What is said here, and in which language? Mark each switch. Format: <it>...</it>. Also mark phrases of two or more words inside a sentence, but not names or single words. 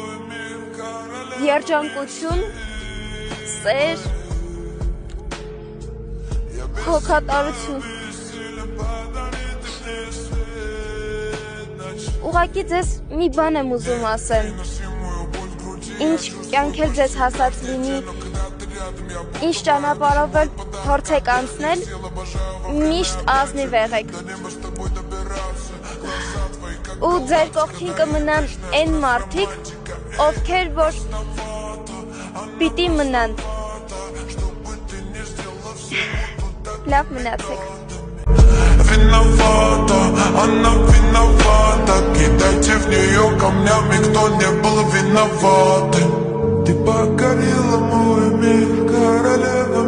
<hy>երջանկություն, սեր, հոգատարություն։ Ուղղակի ձեզ մի բան եմ ուզում ասեմ, ինչ կյանք էլ ձեզ հասած լինի, ինչ ճանապարհով էլ փորձեք անցնել, միշտ ազնիվ եղեք։ Ու ձեր կողքին կմնան այն մարդիկ, ովքեր որ պիտի մնան։ Լավ мնացեք։</hy> <ru>Виновата, она виновата. Кидайте в нее камнями, кто не был виноват. Ты покорила мой мир, короля.</ru>